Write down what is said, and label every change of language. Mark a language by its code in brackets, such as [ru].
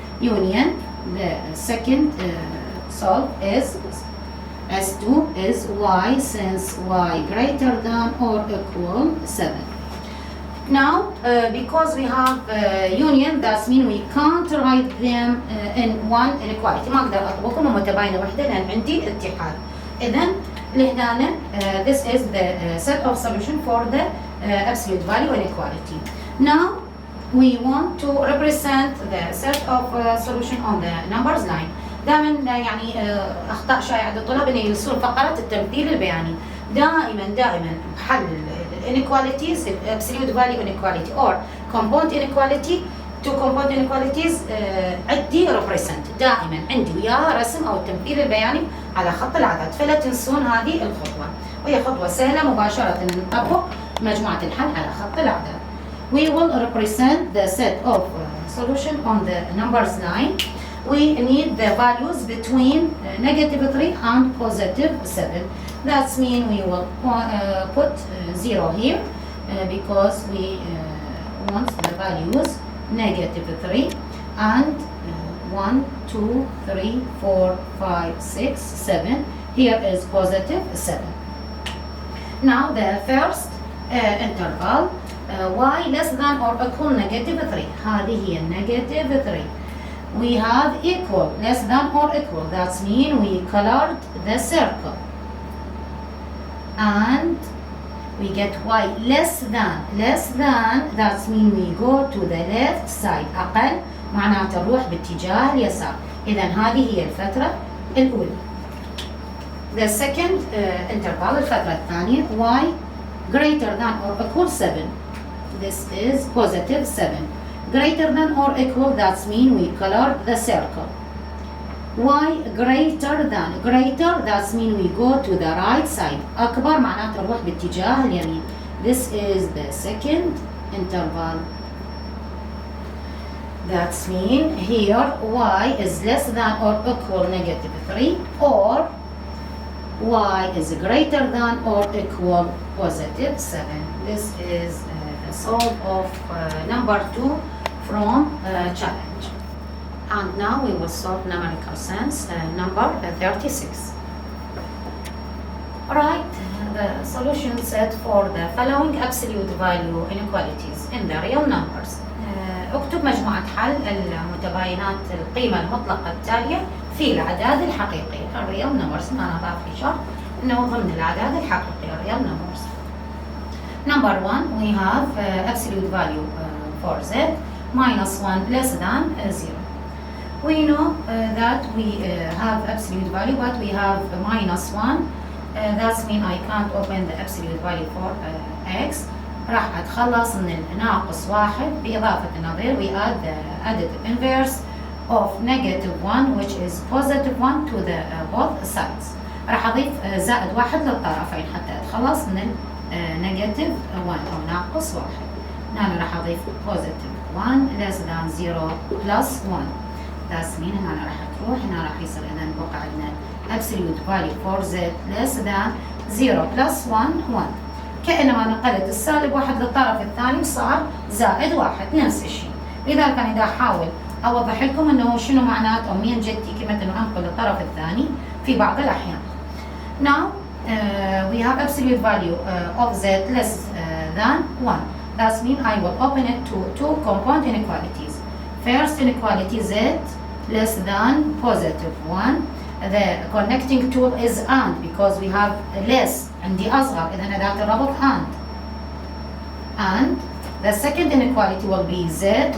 [en] Union the second solve is S2 is y since y greater than or equal 7. Now because we have union that means we can't write them in one inequality. [ar] ما أقدر أطبقهم متباينة واحدة لأن عندي اتحاد. إذن لهنا [en] this is the set of solution for the absolute value inequality. Now we want to represent the set of solution on the numbers line. [ar] دائما يعني أخطاء شائعة عند الطلاب إنه يرسلون فقرة التمثيل البياني. دائما بحل inequalities [en] absolute value inequality or compound inequality to compound inequalities [ar] عندي represent دائما عندي وياها رسم أو التمثيل البياني على خط العدد، فلا تنسون هذه الخطوة، وهي خطوة سهلة مباشرة نطبق مجموعة الحل على خط العدد. [en] We will represent the set of solution on the numbers line. We need the values between -3 and +7. That means we will put 0 here because we want the values -3 and 1, 2, 3, 4, 5, 6, 7. Here is +7. Now the first interval y less than or equal -3. [ar] هذه هي -3. [en] We have equal, less than or equal. That means we colored the circle. And we get y less than. That means we go to the left side. [ar] أقل معناته نروح باتجاه اليسار. إذا هذه هي الفترة الأولى. [en] The second interval [ar] الفترة الثانية [en] y greater than or equal 7. This is +7. Greater than or equal, that means we colored the circle. Y greater than, that means we go to the right side. [ar] أكبر معناته نروح باتجاه اليمين. [en] This is the second interval. That means here y is less than or equal -3 or y is greater than or equal +7. This is the solve of number 2 from challenge. And now we will solve numerical sense number 36. Write the solution set for the following absolute value inequalities in the real numbers. [ar] اكتب مجموعة حل المتباينات القيمة المطلقة التالية في الأعداد الحقيقية [en] الريال numbers. [ar] أنا ضاف إشارة إنه ضمن الأعداد الحقيقية [en] real numbers. Number 1 we have absolute value for z -1 less than 0. We know that we have absolute value but we have -1. That means I can't open the absolute value for x. [ar] راح أتخلص من الناقص 1 بإضافة النظير. [en] We add the additive inverse of -1 which is +1 to the both sides. [ar] راح أضيف زائد 1 للطرفين حتى أتخلص من -1 أو ناقص 1. هنا راح أضيف [en] +1 less than 0 plus 1. [ar] That means هنا راح تروح هنا راح يصير إذا بقى عندنا [en] absolute value for z less than 0 plus 1 1. [ar] كأنما نقلت السالب 1 للطرف الثاني صار زائد 1 نفس الشيء. لذلك أنا إذا أحاول أوضح لكم إنه شنو معناته أو مين جدتي كلمة إنه أنقل للطرف الثاني في بعض الأحيان. [en] Now we have absolute value of z less than 1. That means I will open it to two compound inequalities. First inequality z less than +1. The connecting tool is and because we have less [ar] عندي أصغر إذا أداة الربط [en] and the second inequality will be z.